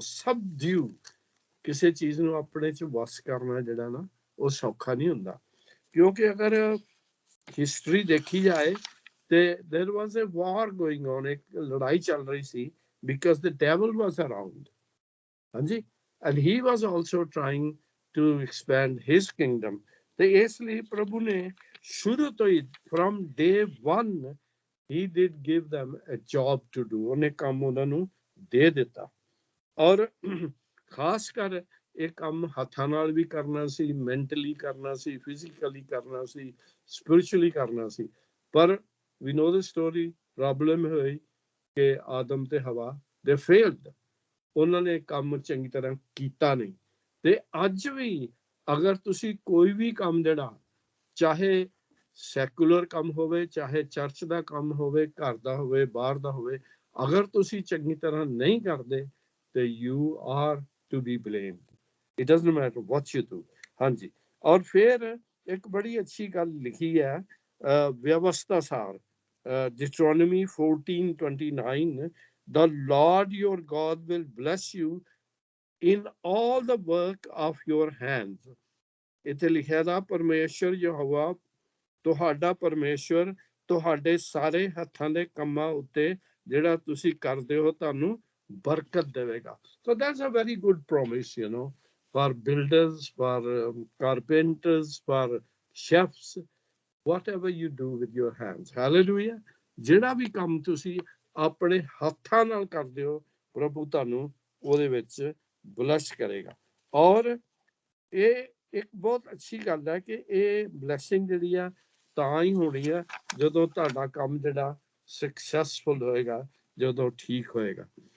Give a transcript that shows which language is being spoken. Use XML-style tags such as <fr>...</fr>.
<pa>ਸਬਡਿਊ, ਕਿਸੇ ਚੀਜ਼ ਨੂੰ ਆਪਣੇ ਚ ਵਸ ਕਰਨਾ ਜਿਹੜਾ ਨਾ, ਉਹ ਸੌਖਾ ਨਹੀਂ ਹੁੰਦਾ। ਕਿਉਂਕਿ ਅਗਰ ਹਿਸਟਰੀ ਦੇਖੀ ਜਾਏ ਤੇ</pa> <en>there was a war going on,</en> <pa>ਇੱਕ ਲੜਾਈ ਚੱਲ ਰਹੀ ਸੀ,</pa> <en>because the devil was around। ਹਾਂਜੀ, and he was also trying to expand his kingdom।</en> <pa>ਤੇ ਇਸ ਲਈ ਪ੍ਰਭੂ ਨੇ ਸ਼ੁਰੂ ਤੋਂ ਹੀ,</pa> <en>from day one, he did give them a job to do,</en> <pa>ਉਹਨੇ ਕੰਮ ਉਹਨਾਂ ਨੂੰ ਦੇ ਦਿੱਤਾ। ਔਰ ਖਾਸ ਕਰ ਇਹ ਕੰਮ ਹੱਥਾਂ ਨਾਲ ਵੀ ਕਰਨਾ ਸੀ, ਮੈਂਟਲੀ ਕਰਨਾ ਸੀ, ਫਿਜ਼ੀਕਲੀ ਕਰਨਾ ਸੀ, ਸਪਿਰਿਚੁਅਲੀ ਕਰਨਾ ਸੀ। ਪਰ</pa> <en>we know the story,</en> <pa>problem ਹੋਈ ਕਿ ਆਦਮ ਤੇ ਹਵਾ</pa> <en>they failed,</en> <pa>ਉਹਨਾਂ ਨੇ ਕੰਮ ਚੰਗੀ ਤਰ੍ਹਾਂ ਕੀਤਾ ਨਹੀਂ। ਤੇ ਅੱਜ ਵੀ ਅਗਰ ਤੁਸੀਂ ਕੋਈ ਵੀ ਕੰਮ ਜਿਹੜਾ, ਚਾਹੇ ਸੈਕੂਲਰ ਕੰਮ ਹੋਵੇ, ਚਾਹੇ ਚਰਚ ਦਾ ਕੰਮ ਹੋਵੇ, ਘਰ ਦਾ ਹੋਵੇ, ਬਾਹਰ ਦਾ ਹੋਵੇ, ਅਗਰ ਤੁਸੀਂ ਚੰਗੀ ਤਰ੍ਹਾਂ ਨਹੀਂ ਕਰਦੇ ਤੇ</pa> <en>you are to be blamed, it doesn't matter what you do।</en> <pa>ਹਾਂਜੀ, ਔਰ ਫਿਰ ਇੱਕ ਬੜੀ ਅੱਛੀ ਗੱਲ ਲਿਖੀ ਹੈ ਵਿਵਸਥਾ ਸਾਰ,</pa> <en>Deuteronomy 14:29, the Lord your God will bless you in all the work of your hands।</en> <pa>ਇੱਥੇ ਲਿਖਿਆ ਦਾ, ਪਰਮੇਸ਼ਰ ਯਹੋਵਾ ਤੁਹਾਡਾ ਪਰਮੇਸ਼ਵਰ ਤੁਹਾਡੇ ਸਾਰੇ ਹੱਥਾਂ ਦੇ ਕੰਮਾਂ ਉੱਤੇ ਜਿਹੜਾ ਤੁਸੀਂ ਕਰਦੇ ਹੋ ਤੁਹਾਨੂੰ ਬਰਕਤ ਦੇਵੇਗਾ।</pa> <en>So that's a very good promise, you know, for builders, for carpenters, for chefs, whatever you do with your hands। Hallelujah।</en> <pa>ਜਿਹੜਾ ਵੀ ਕੰਮ ਤੁਸੀਂ ਆਪਣੇ ਹੱਥਾਂ ਨਾਲ ਕਰਦੇ ਹੋ, ਪ੍ਰਭੂ ਤੁਹਾਨੂੰ ਉਹਦੇ ਵਿੱਚ ਬਲੈਸ ਕਰੇਗਾ। ਔਰ ਇਹ ਇੱਕ ਬਹੁਤ ਅੱਛੀ ਗੱਲ ਹੈ ਕਿ ਇਹ ਬਲੈਸਿੰਗ ਜਿਹੜੀ ਆ ਤਾਂ ਹੀ ਹੋਣੀ ਹੈ ਜਦੋਂ ਤੁਹਾਡਾ ਕੰਮ ਜਿਹੜਾ ਸਕਸੈਸਫੁਲ ਹੋਏਗਾ, ਜਦੋਂ ਠੀਕ ਹੋਏਗਾ।</pa>